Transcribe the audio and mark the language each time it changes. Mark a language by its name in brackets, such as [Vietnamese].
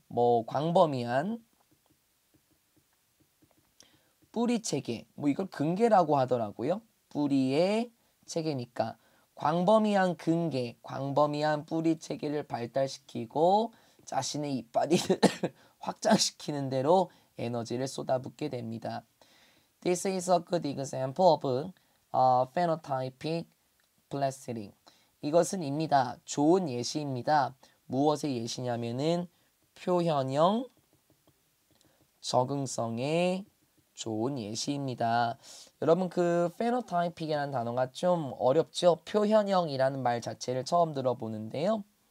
[Korean] 뭐 광범위한 뿌리 체계. 뭐 이걸 근계라고 하더라고요. 뿌리의 체계니까 광범위한 근계, 광범위한 뿌리 체계를 발달시키고 자신의 이빨을 확장시키는 대로 에너지를 쏟아붓게 됩니다. [English] This is a good example of phenotypic plastering. [Korean] 이것은 입니다. 좋은 예시입니다. 무엇의 예시냐면은 표현형 적응성의 좋은 예시입니다. 여러분 그 phenotypic이라는 단어가 좀 어렵죠? 표현형이라는 말 자체를 처음 들어보는데요.